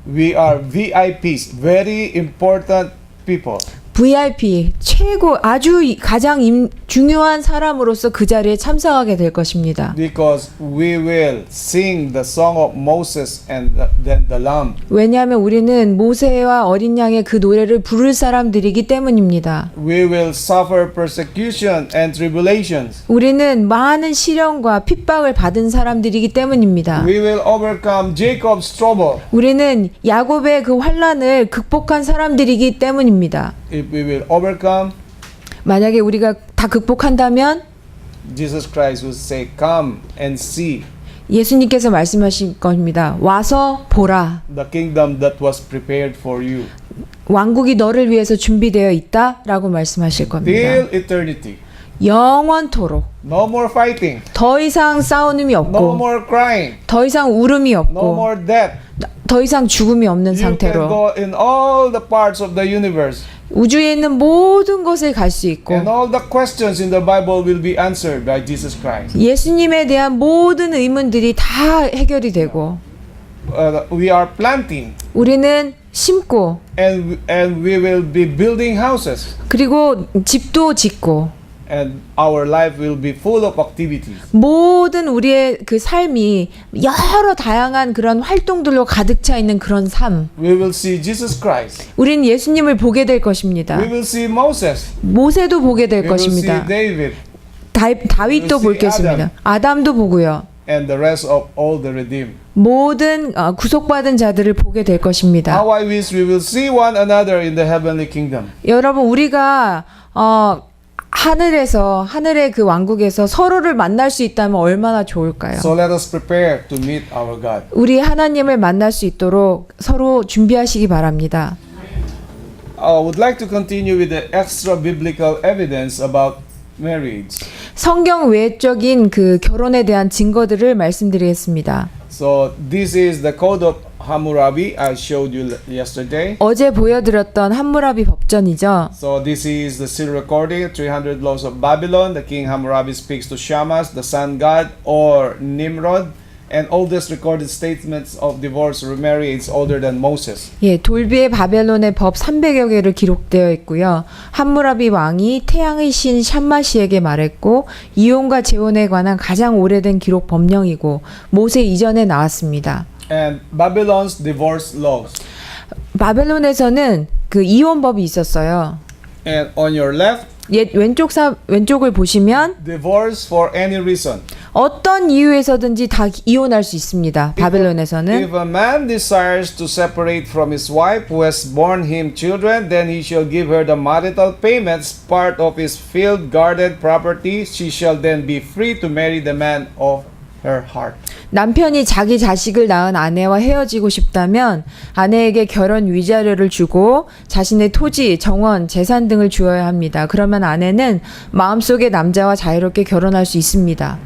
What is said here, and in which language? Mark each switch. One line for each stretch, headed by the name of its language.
English: We are VIPs, very important people.
Korean: VIP 최고 아주 가장 중요한 사람으로서 그 자리에 참석하게 될 것입니다.
English: Because we will sing the song of Moses and then the Lamb.
Korean: 왜냐하면 우리는 모세와 어린 양의 그 노래를 부를 사람들이기 때문입니다.
English: We will suffer persecution and tribulations.
Korean: 우리는 많은 시련과 핍박을 받은 사람들이기 때문입니다.
English: We will overcome Jacob's trouble.
Korean: 우리는 야곱의 그 환난을 극복한 사람들이기 때문입니다.
English: If we will overcome,
Korean: 만약에 우리가 다 극복한다면
English: Jesus Christ will say, "Come and see
Korean: 예수님께서 말씀하신 겁니다. 와서 보라.
English: the kingdom that was prepared for you
Korean: 왕국이 너를 위해서 준비되어 있다라고 말씀하실 겁니다.
English: till eternity."
Korean: 영원토록
English: No more fighting,
Korean: 더 이상 싸움이
English: no
Korean: 없고
English: more crying,
Korean: 더 이상 울음이
English: no
Korean: 없고
English: more death.
Korean: 더 이상 죽음이 없는
English: You can
Korean: 상태로
English: go in all the parts of the universe,
Korean: 우주에 있는 모든 곳을 갈 수 있고
English: and all the questions in the Bible will be answered by Jesus Christ.
Korean: 예수님에 대한 모든 의문들이 다 해결이 되고
English: We are planting,
Korean: 우리는 심고
English: and we will be building houses,
Korean: 그리고 집도 짓고
English: and our life will be full of activities.
Korean: 모든 우리의 그 삶이 여러 다양한 그런 활동들로 가득 차 있는 그런 삶.
English: We will see Jesus Christ.
Korean: 우리는 예수님을 보게 될 것입니다.
English: We will see Moses.
Korean: 모세도 보게 될
English: We will see
Korean: 것입니다.
English: David
Korean: 다윗도
English: We will see
Korean: 보겠습니다. 아담도 보고요.
English: and the rest of all the redeemed.
Korean: 모든 구속받은 자들을 보게 될 것입니다.
English: How I wish we will see one another in the heavenly kingdom.
Korean: 여러분 우리가 하늘의 그 왕국에서 서로를 만날 수 있다면 얼마나 좋을까요?
English: So let us prepare to meet our God.
Korean: 우리 하나님을 만날 수 있도록 서로 준비하시기 바랍니다.
English: I would like to continue with the extra biblical evidence about marriage.
Korean: 성경 외적인 그 결혼에 대한 증거들을 말씀드리겠습니다.
English: So this is the code of Hammurabi I showed you yesterday.
Korean: 어제 보여드렸던 함무라비 법전이죠.
English: So this is the serial recording, 300 laws of Babylon. The king Hammurabi speaks to Shamash, the sun god, or Nimrod, and oldest recorded statements of divorce or remarriage older than Moses.
Korean: 예, 돌비의 바벨론의 법 300여 개를 기록되어 있고요. 함무라비 왕이 태양의 신 샴마시에게 말했고 이혼과 재혼에 관한 가장 오래된 기록 법령이고 모세 이전에 나왔습니다.
English: And Babylon's divorce laws.
Korean: 바벨론에서는 그 이혼법이 있었어요.
English: And on your left,
Korean: 왼쪽을 보시면
English: divorce for any reason.
Korean: 어떤 이유에서든지 다 이혼할 수 있습니다. 바벨론에서는
English: If a man desires to separate from his wife who has borne him children, then he shall give her the marital payments, part of his field, garden, property. She shall then be free to marry the man of her heart.
Korean: 남편이 자기 자식을 낳은 아내와 헤어지고 싶다면 아내에게 결혼 위자료를 주고 자신의 토지, 정원, 재산 등을 주어야 합니다. 그러면 아내는 마음속의 남자와 자유롭게 결혼할 수 있습니다.